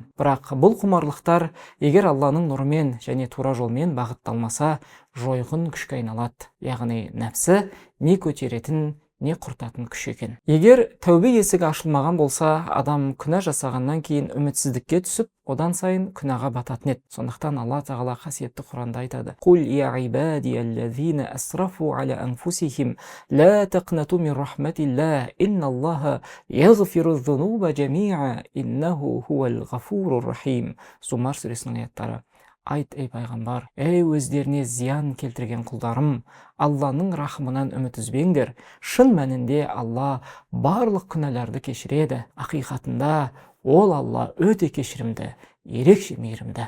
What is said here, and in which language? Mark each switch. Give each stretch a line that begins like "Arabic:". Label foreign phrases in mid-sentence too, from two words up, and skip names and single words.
Kazakh: Бірақ бұл құмарлықтар егер Алланың нұрымен және тура жолмен бағытталмаса, жойқын күшке айналады. Яғни нәпсі не көтеретін, не құртатын күш екен. Егер тәубе есігі ашылмаған болса, адам күнә жасағаннан кейін үмітсіздікке түсіп, одан сайын күнәға бататын еді. Сондықтан Алла тағала қасиетті Құранда айтады:
Arabic: «قل يا عبادي الذين أسرفوا على أنفسهم لا تقنطوا من رحمة الله إن الله يغفر الذنوب جميعا إنه هو الغفور الرحيم».
Kazakh: Зумар сүресінің аяттары. Айт, ей пайғамбар, ей өздеріне зиян келтірген құлдарым, Алланың рахымынан үміт үзбеңдер. Шын мәнінде Алла барлық күнәларды кешіреді. Ақиқатында ол Алла өте кешірімді, ерекше мейірімді.